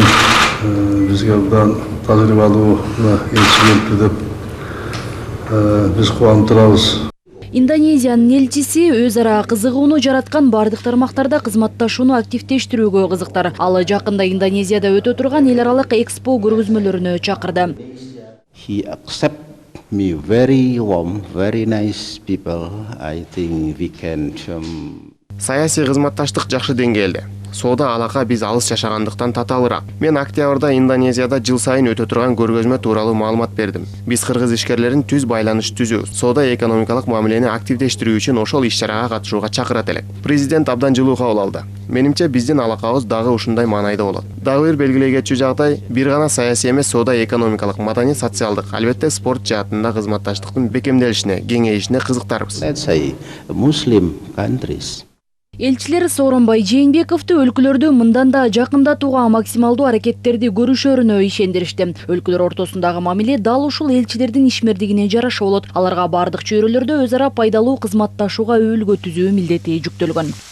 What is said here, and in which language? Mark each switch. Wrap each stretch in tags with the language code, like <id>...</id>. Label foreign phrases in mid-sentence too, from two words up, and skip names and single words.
<ky>Бизге абдан тажрыйбалуу элчи келипти деп биз кубанып турабыз. Индонезиянын элчиси өз ара кызыгууну жараткан бардык тармактарда кызматташууну активдештирүүгө кызыктар. Ал жакында Индонезияда өтө турган эл аралык экспо көргөзмөлөрүнө чакырды.</ky> <en>He accept me very warm, very nice people. I think we can</en> <ky>Саясий кызматташтык жакшы деңгээлде. Соода алака биз алыс жашагандыктан татаалыраак. Мен октябрда Индонезияда жыл сайын өтө турган көргөзмө тууралуу маалымат бердим. Биз кыргыз ишкерлерин түз байланыш түзүү, соода экономикалык мамилени активдештирүү үчүн ошол иш-чарага катышууга чакырат элек. Президент абдан жылуу кабыл алды. Менимче биздин алакабыз дагы ушундай маанайда болот. Дагы бир белгилей кетчү жагдай, бир гана саясий эмес, соода экономикалык, маданий, социалдык, албетте спорт жаатында кызматташтыктын бекемделишине, кеңейишине кызыктарбыз.</ky> <en>let's say Muslim countries.</en> <ky>Элчилер Сооронбай Жээнбековду өлкөлөрдү мындан да жакындатууга максималдуу аракеттерди көрүшөрүнө ишендиришти. Өлкөлөр ортосундагы мамиле дал ушул элчилердин ишмердигине жараша болот. Аларга бардык чөйрөлөрдө өз ара пайдалуу кызматташууга өбөлгө түзүү милдети жүктөлгөн.</ky>